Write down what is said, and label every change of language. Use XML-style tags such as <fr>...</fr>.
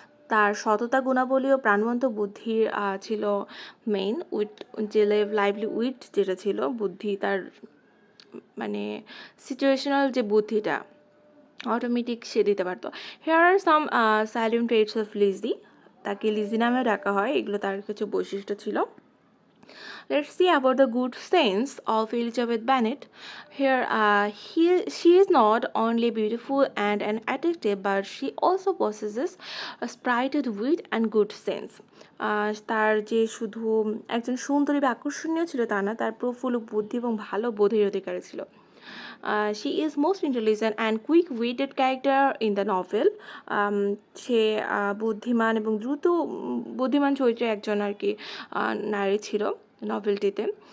<bn>তার সততা, গুণাবলী ও প্রাণবন্ত বুদ্ধির ছিল মেইন। যে লাইভলি উইট যেটা ছিল বুদ্ধি, তার মানে সিচুয়েশনাল যে বুদ্ধিটা অটোমেটিক সে দিতে পারতো।</bn> <en>Here are some silent traits of Lizzie.</en> <bn>তাকে লিজি নামে ডাকা হয়, এগুলো তার কিছু বৈশিষ্ট্য ছিল।</bn> <en>Let's see about the good sense of Elizabeth Bennet. Here, she is not only beautiful and attractive, but she also possesses a spirited wit and good sense.</en> <bn>তার যে শুধু একজন সুন্দরী বা আকর্ষণীয় ছিল তা না, তার প্রফুল্ল বুদ্ধি এবং ভালো বোধের অধিকারী ছিল।</bn> <en>She is most intelligent and quick-witted character in the novel.</en> <bn>সে বুদ্ধিমান এবং বুদ্ধিমান চরিত্রের একজন আর কি নারী ছিল নভেলটিতে।</bn>